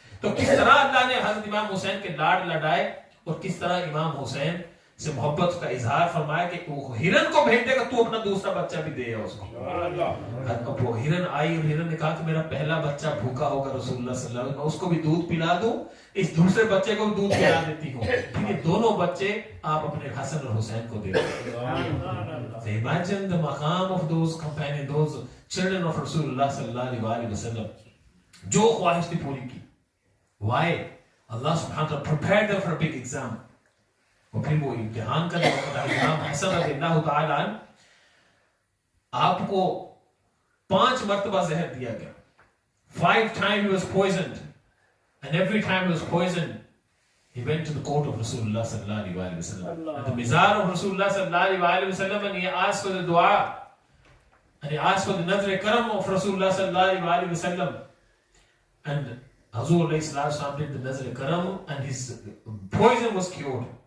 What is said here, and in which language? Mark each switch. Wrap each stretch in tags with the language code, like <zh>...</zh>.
<hi>तो किस तरह अल्लाह ने हजरत इमाम हुसैन के लाड लड़ाए और किस तरह इमाम हुसैन से मोहब्बत का इजहार फरमाया कि वो हिरन को भेज देगा, तू अपना दूसरा बच्चा भी दे उसको। अब वो हिरन आई और हिरन ने कहा कि मेरा पहला बच्चा भूखा होगा रसूलुल्लाह सल्लल्लाहु अलैहि वसल्लम, मैं उसको भी दूध पिला दूं, इस दूसरे बच्चे को भी दूध पिला देती हूँ, ठीक है, दोनों बच्चे आप अपने हसन और हुसैन को दे दो।</hi> <en>So imagine the maqam of those companions, those children of Rasulullah sallallahu alaihi wasallam,</en> <hi>जो ख्वाहिश थी पूरी की।</hi> <en>Why? Allah subhanahu wa ta'ala prepared them for a big exam.</en> <hi>और फिर वो इम्तिहान का इमाम हसन रज़ियल्लाहु ताला अन्हु आपको 5 मर्तबा जहर दिया गया।</hi> <en>5 times he was poisoned, and every time he was poisoned, he went to the court of Rasulullah sallallahu alaihi wasallam, at the mizar of Rasulullah sallallahu alaihi wasallam, and he asked for the dua, and he asked for the nazr karam of Rasulullah sallallahu alaihi wasallam, and Hazur alayhi salatu did the nazr karam, and his poison was cured.</en>